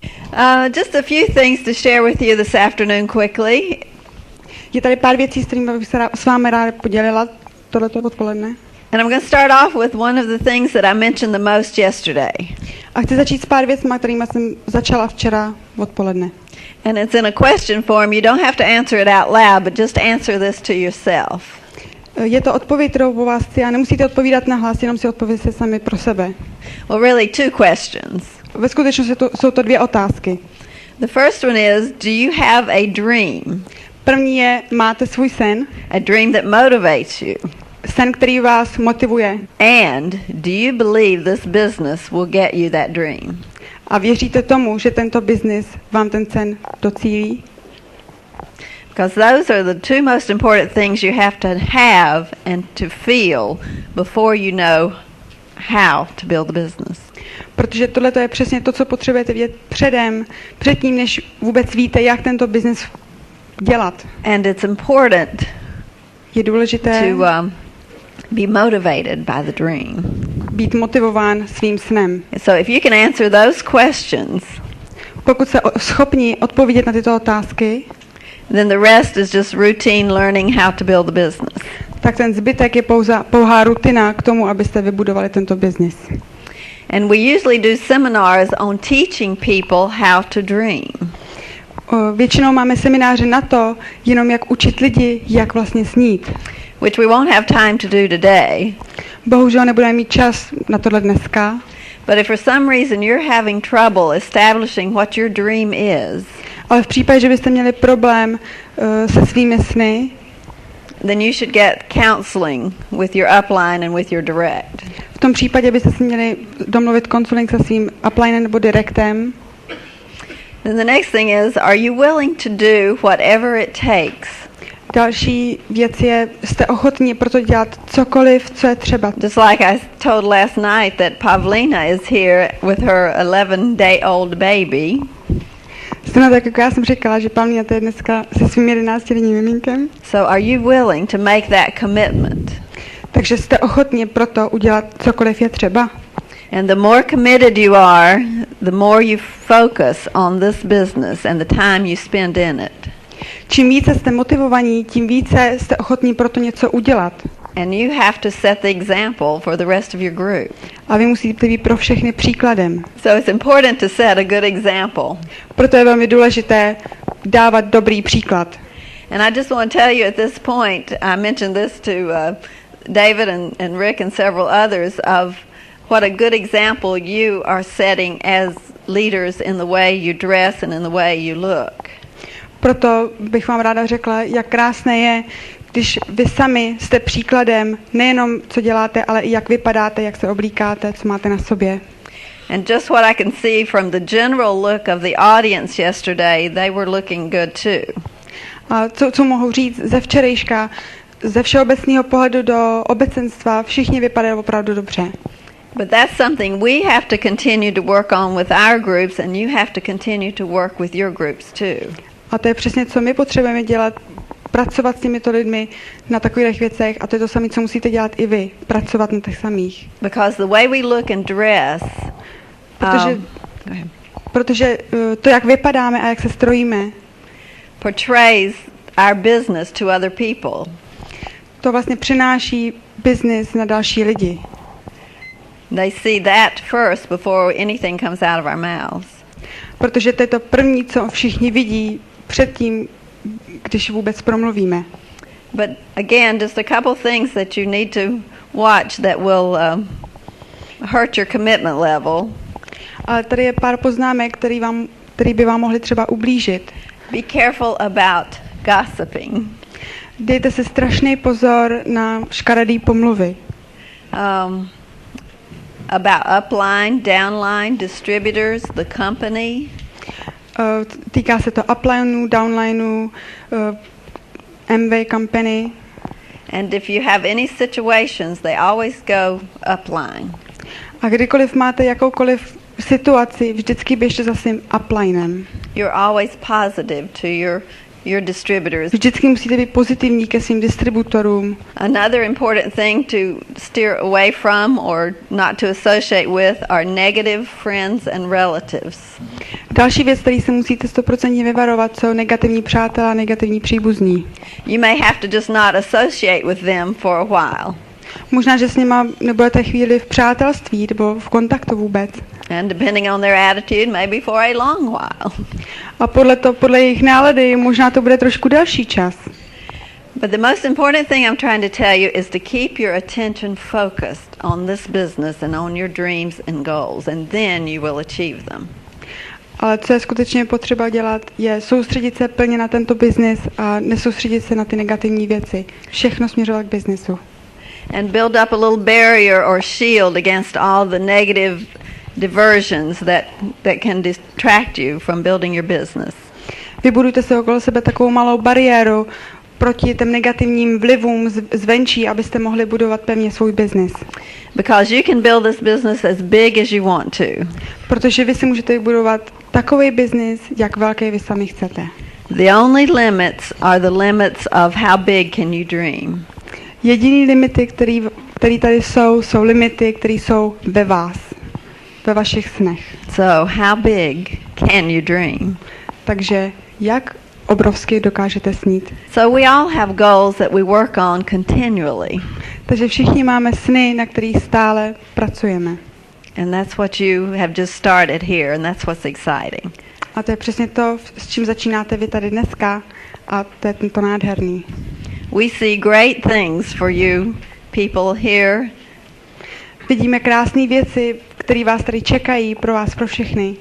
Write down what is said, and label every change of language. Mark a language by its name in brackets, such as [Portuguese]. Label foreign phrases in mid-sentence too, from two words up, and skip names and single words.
[English] Just a few things to share with you this afternoon quickly. [Czech] Je tady pár věcí, s kterými bych se s vámi ráda podělila tohleto odpoledne. [English] And I'm going to start off with one of the things that I mentioned the most yesterday. [Czech] A chci začít s pár věcmi, kterými jsem začala včera odpoledne. [English] And it's in a question form. You don't have to answer it out loud, but just answer this to yourself. [Czech] Je to odpověď, kterou po vás chci, a nemusíte odpovídat na hlas, jenom si odpovědět sami pro sebe. [English] Well, really two questions. [Czech] Ve skutečnosti jsou to dvě otázky. [English] The first one is, do you have a dream? [Czech] První je, máte svůj sen? [English] A dream that motivates you. [Czech] Sen, který vás motivuje. [English] And do you believe this business will get you that dream? [Czech] A věříte tomu, že tento biznis vám ten sen docílí? [English] Because those are the two most important things you have to have and to feel before you know how to build a business. [Czech] Protože tohle je přesně to, co potřebujete vědět předtím, než vůbec víte, jak tento biznis dělat. [English] And it's important [Czech] je důležité [English] to be motivated by the dream. [Czech] Být motivován svým snem. [English] So if you can answer those questions, [Czech] pokud jste schopni odpovědět na tyto otázky, [English] then the rest is just routine learning how to build a business. [Czech] Tak ten zbytek je pouhá rutina k tomu, abyste vybudovali tento biznis. [English] And we usually do seminars on teaching people how to dream. [Czech] Většinou máme semináře na to, jenom jak učit lidi, jak vlastně snít. [English] Which we won't have time to do today. [Czech] Bohužel nebudeme mít čas na tohle dneska. [English] But if for some reason you're having trouble establishing what your dream is, [Czech] ale v případě, že byste měli problém se svými sny, [English] then you should get counseling with your upline and with your direct. [Czech] V tom případě byste si měli domluvit counseling se svým uplinem nebo direktem. [English] Then the next thing is, are you willing to do whatever it takes? [Czech] Další věc je, jste ochotní proto dělat cokoliv, co je třeba. [English] Just like I told last night that Pavlina is here with her 11-day-old baby. [Czech] Stejně tak, jako já jsem říkala, že Pavlina je dneska se svým 11letým miminkem. [English] So are you willing to make that commitment? [Czech] Takže jste ochotní proto udělat cokoliv je třeba. [English] And the more committed you are, the more you focus on this business and the time you spend in it. [Czech] Čím více jste motivovaní, tím více jste ochotní proto něco udělat. [English] And you have to set the example for the rest of your group. [Czech] A vy musíte být pro všechny příkladem. [English] So it's important to set a good example. [Czech] Proto je velmi důležité dávat dobrý příklad. [English] And I just want to tell you at this point, I mentioned this to David and Rick and several others of what a good example you are setting as leaders in the way you dress and in the way you look. [Czech] Proto bych vám ráda řekla, jak krásné je, když vy sami jste příkladem nejenom co děláte, ale i jak vypadáte, jak se oblíkáte, co máte na sobě. [English] And just what I can see from the general look of the audience yesterday, they were looking good too. [Czech] A co mohu říct ze včerejška, ze všeobecného pohledu do obecenstva, všichni vypadají opravdu dobře. [English] But that's something we have to continue to work on with our groups, and you have to continue to work with your groups too. [Czech] A to je přesně, co my potřebujeme dělat, pracovat s těmito lidmi na takových věcech, a to je to samé, co musíte dělat i vy, pracovat na těch samých. [English] Because the way we look and dress, [Czech] protože to, jak vypadáme a jak se strojíme, [English] portrays our business to other people. [Czech] To vlastně přináší business na další lidi. [English] They see that first before anything comes out of our mouths. [Czech] Protože to je to první, co všichni vidí předtím, když vůbec promluvíme. [English] But again, just a couple things that you need to watch that will hurt your commitment level. [Czech] Ale tady je pár poznámek, který by vám mohly třeba ublížit. [English] Be careful about gossiping. [Czech] Dejte si strašný pozor na škaredý pomluvy. [English] About upline, downline, distributors, the company. [Czech] Týká se to uplineu, downlineu, [English] MV company. And if you have any situations, they always go upline. [Czech] A kdykoliv máte jakoukoliv situaci, vždycky běžte za svým uplinem. [English] You're always positive to your distributors. [Czech] Vždycky musíte být pozitivní ke svým distributorům. [English] Another important thing to steer away from or not to associate with are negative friends and relatives. [Czech] Další věc, který se musíte 100% vyvarovat, jsou negativní přátelé a negativní příbuzní. [English] You may have to just not associate with them for a while. [Czech] Možná, že s nima nebudete chvíli v přátelství nebo v kontaktu vůbec. [English] And depending on their attitude, maybe for a long while. [Czech] A podle jejich nálady, možná to bude trošku delší čas. [English] But the most important thing I'm trying to tell you is to keep your attention focused on this business and on your dreams and goals, and then you will achieve them. [Czech] Ale co je skutečně potřeba dělat, je soustředit se plně na tento biznis a nesoustředit se na ty negativní věci. Všechno směřovat k biznisu. [English] And build up a little barrier or shield against all the negative diversions that can distract you from building your business. [Czech] Vybudujte si okolo sebe takovou malou bariéru proti těm negativním vlivům zvenčí, abyste mohli budovat pevně svůj biznis. [English] Because you can build this business as big as you want to. [Czech] Protože vy si můžete vybudovat takový biznis, jak velký vy sami chcete. [English] The only limits are the limits of how big can you dream. [Czech] Jediný limity, který tady jsou limity, které jsou ve vás, ve vašich snech. [English] So how big can you dream? [Czech] Takže jak obrovsky dokážete snít? [English] So we all have goals that we work on continually. [Czech] Takže všichni máme sny, na kterých stále pracujeme. [English] And that's what you have just started here, and that's what's exciting. [Czech] A to je přesně to, s čím začínáte vy tady dneska, a to je to nádherný. [English] We see great things for you people here. [Czech] Vidíme krásné věci, které vás tady čekají pro vás, pro všechny.